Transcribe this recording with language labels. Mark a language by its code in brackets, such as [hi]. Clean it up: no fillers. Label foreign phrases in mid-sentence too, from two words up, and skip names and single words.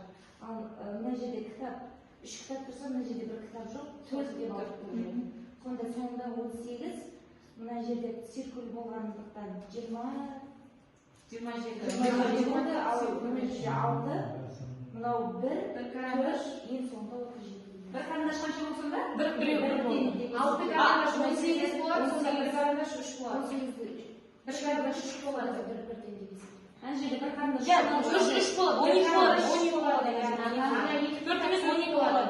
[kk] Ал мына жерде кітап 3 кітап тұрса, мына жерде бір кітап жоқ, 4 деп алдық. Сонда соңында 38, мына жерде циркуль болғандықтан 20 болды, ал мына жерде 6, мынау 1, 4, ең соңында 37. [uz] Bir karandaş qancha bo'lsa da? Birev Olti karandaş 18 bo'ladi, sonda bir karandash 3 bo'ladi. Bir karandash 3 bo'ladi. Ana yerda bir karandash 3 bo'ladi, 12 bo'ladi, 12 bo'ladi. To'rtimiz 12 bo'ladi.